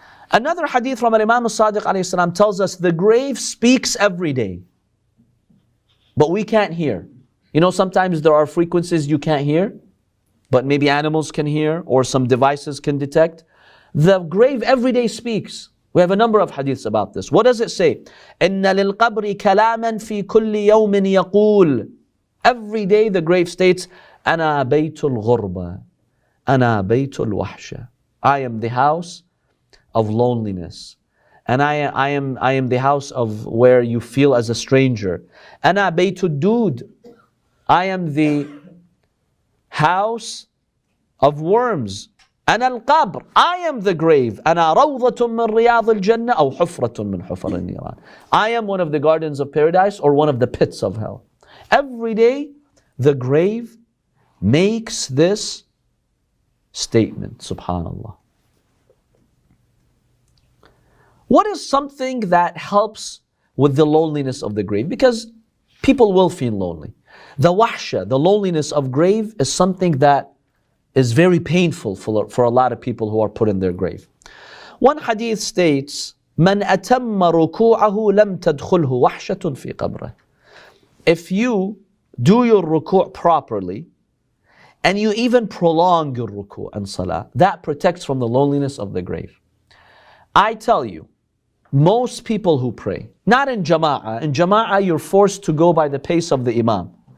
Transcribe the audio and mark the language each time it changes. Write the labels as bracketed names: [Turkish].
[English] Another hadith from Imam al-Sadiq alayhi salam tells us the grave speaks every day, but we can't hear. You know, sometimes there are frequencies you can't hear, but maybe animals can hear or some devices can detect. The grave every day speaks. We have a number of hadiths about this. What does it say? [Arabic] إِنَّ لِلْقَبْرِ كَلَامًا فِي كُلِّ يَوْمٍ يَقُولُ. [English] Every day the grave states, [Arabic] أَنَا بَيْتُ الْغُرْبَةِ أَنَا بَيْتُ الْوَحْشَةِ. [English] I am the house of loneliness. And I am the house of where you feel as a stranger. [Arabic] أَنَا بَيْتُ الدُّودِ. [English] I am the house of worms. [Arabic] أنا القبر. [English] I am the grave. [Arabic] أنا روضة من رياض الجنة أو حفرة من حفر النيران. [English] I am one of the gardens of paradise or one of the pits of hell. Every day the grave makes this statement. Subhanallah. What is something that helps with the loneliness of the grave? Because people will feel lonely. The wahsha, the loneliness of grave, is something that is very painful for a lot of people who are put in their grave. One hadith states, [Arabic] مَنْ أَتَمَّ رُكُوعَهُ لَمْ تَدْخُلْهُ وَحْشَةٌ فِي قَبْرِهِ. [English] If you do your ruku' properly, and you even prolong your ruku' and salah, that protects from the loneliness of the grave. I tell you, most people who pray, not in jama'ah you're forced to go by the pace of the imam.